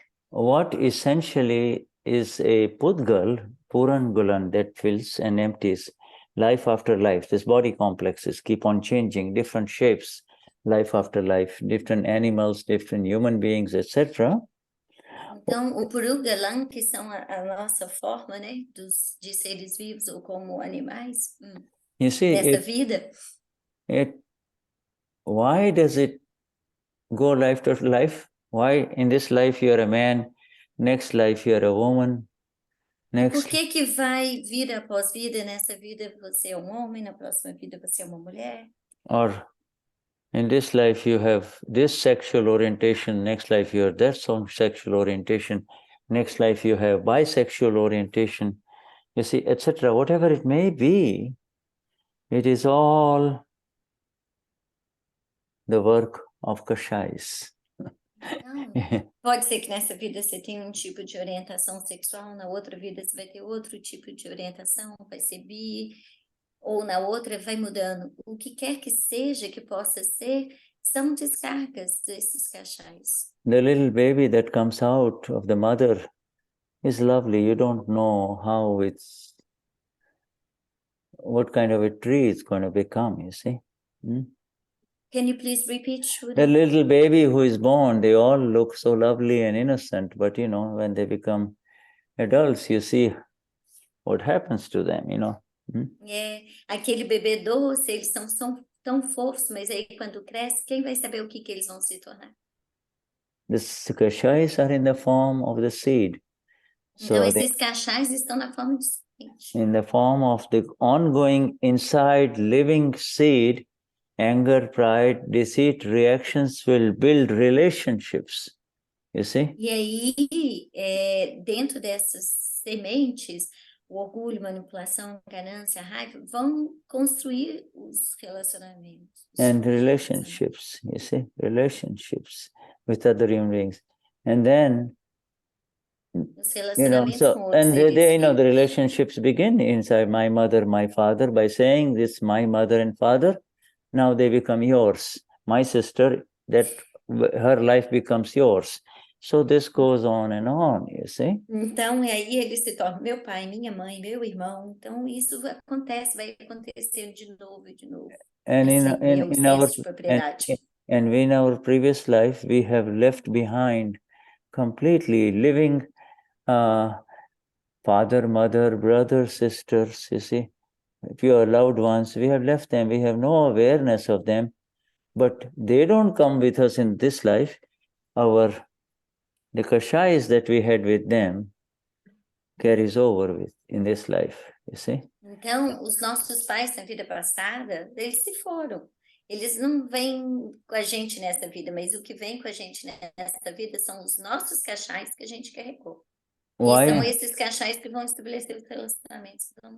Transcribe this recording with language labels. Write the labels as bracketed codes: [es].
[en] What essentially is a Pudgal, Purangulan, that fills and empties life after life. This body complexes keep on changing, different shapes, life after life, different animals, different human beings, etc. [pt] Então, o Purugalan, que são a nossa forma, né, de seres vivos ou como animais, [en] you see, [pt] nessa vida. [en] Why does it go life to life? Why in this life you are a man, next life you are a woman? [pt] Por que vai vida após vida? Nessa vida você é homem, na próxima vida você é uma mulher? [en] Or in this life you have this sexual orientation, next life you are that sexual orientation, next life you have bisexual orientation, you see, etc. Whatever it may be, It is all the work of Kashayas. [pt] Não, pode ser que nessa vida você tenha um tipo de orientação sexual, na outra vida você vai ter outro tipo de orientação, vai ser bi, ou na outra vai mudando. O que quer que seja, que possa ser, são descargas desses cachais. [en] The little baby that comes out of the mother is lovely. You don't know what kind of a tree it's going to become, you see. Can you please repeat, Shuddha? The little baby who is born, they all look so lovely and innocent, but when they become adults, you see what happens to them, [pt] É, aquele bebê doce, eles são tão fofos, mas aí quando cresce, quem vai saber o que eles vão se tornar? [en] The Kashayas are in the form of the seed. [pt] Então, esses cachais estão na forma de semente. [en] In the form of the ongoing inside living seed, anger, pride, deceit, reactions will build relationships. You see? [pt] E aí, dentro dessas sementes, o orgulho, manipulação, ganância, raiva, vão construir os relacionamentos. [en] And relationships, you see? Relationships with other human beings. And then, [pt] os relacionamentos com outros [en] and [pt] seres [en] the relationships begin inside my mother, my father, by saying this, my mother and father, now they become yours. My sister, that her life becomes yours. So this goes on, you see? [pt] Então, aí eles se tornam meu pai, minha mãe, meu irmão. Então, isso acontece, vai acontecendo de novo e de novo. [en] And in our [pt] propriedade. [en] And in our previous life, we have left behind completely living father, mother, brothers, sisters, you see, pure loved ones. We have left them. We have no awareness of them, but they don't come with us in this life. The Kashayas that we had with them carries over in this life, you see. [pt] Então, os nossos pais na vida passada, eles se foram. Eles não vêm com a gente nessa vida, mas o que vem com a gente nessa vida são os nossos cachais que a gente carregou. E são esses cachais que vão estabelecer os relacionamentos.